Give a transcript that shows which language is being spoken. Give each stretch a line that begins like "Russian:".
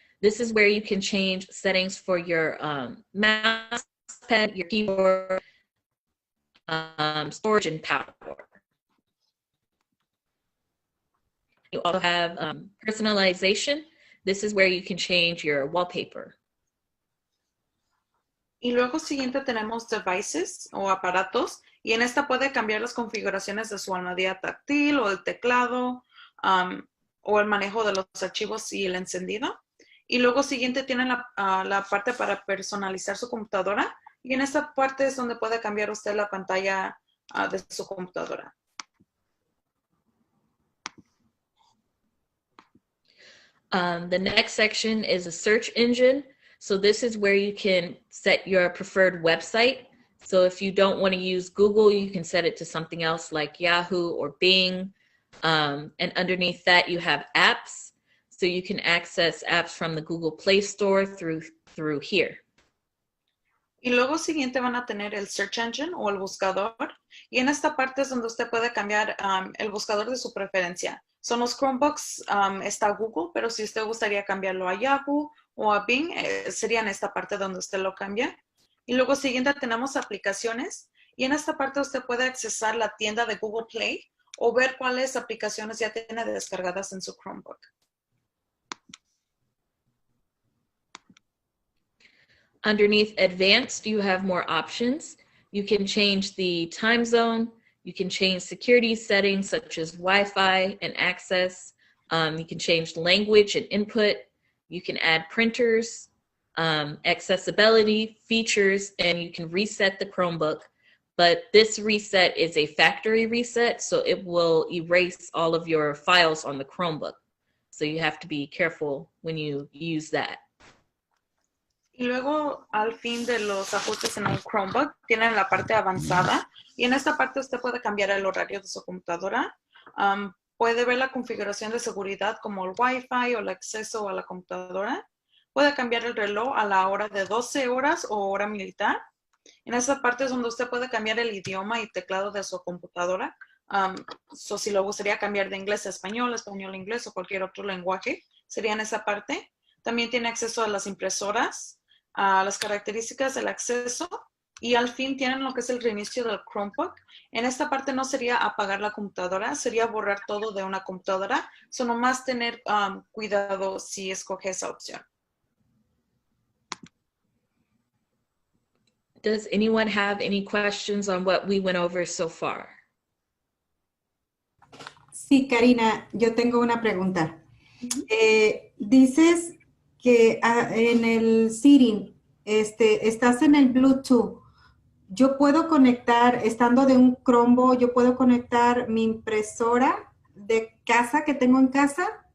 English: This is where you can change settings for your mouse pad, your keyboard, storage, and power. You also have personalization. This is where you can change your wallpaper.
Spanish: Y luego siguiente tenemos devices o aparatos. Y en esta puede cambiar las configuraciones de su almohadilla táctil o el teclado o el manejo de los archivos y el encendido. Y luego siguiente tienen la parte para personalizar su computadora. Y en esta parte es donde puede cambiar usted la pantalla de su computadora.
English: The next section is a search engine. So this is where you can set your preferred website. So if you don't want to use Google, you can set it to something else like Yahoo or Bing. And underneath that, you have apps. So you can access apps from the Google Play Store through here.
Spanish: Y luego siguiente van a tener el search engine o el buscador. Y en esta parte es donde usted puede cambiar el buscador de su preferencia. Son los Chromebooks, está Google, pero si usted gustaría cambiarlo a Yahoo o a Bing, sería en esta parte donde usted lo cambia. Y luego siguiente tenemos aplicaciones. Y en esta parte usted puede accesar la tienda de Google Play o ver cuáles aplicaciones ya tiene descargadas en su Chromebook.
English: Underneath advanced, you have more options. You can change the time zone. You can change security settings such as Wi-Fi and access. You can change language and input. You can add printers, accessibility, features, and you can reset the Chromebook. But this reset is a factory reset, so it will erase all of your files on the Chromebook. So you have to be careful when you use that.
Spanish: Y luego, al fin de los ajustes en un Chromebook, tienen la parte avanzada. Y en esta parte usted puede cambiar el horario de su computadora. Puede ver la configuración de seguridad como el Wi-Fi o el acceso a la computadora. Puede cambiar el reloj a la hora de 12 horas o hora militar. En esa parte es donde usted puede cambiar el idioma y teclado de su computadora. Si lo gustaría cambiar de inglés a español, español a inglés o cualquier otro lenguaje, sería en esa parte. También tiene acceso a las impresoras, a las características del acceso y al fin tienen lo que es el reinicio del Chromebook. En esta parte no sería apagar la computadora, sería borrar todo de una computadora. Solo más tener cuidado si escoge esa opción.
English: Does anyone have any questions on what we went over so far?
Spanish: Sí, Karina, yo tengo una pregunta. Dices que en el setting, estás en el Bluetooth. Yo puedo conectar, estando de un Chromebook, yo puedo conectar mi impresora de casa que tengo en casa.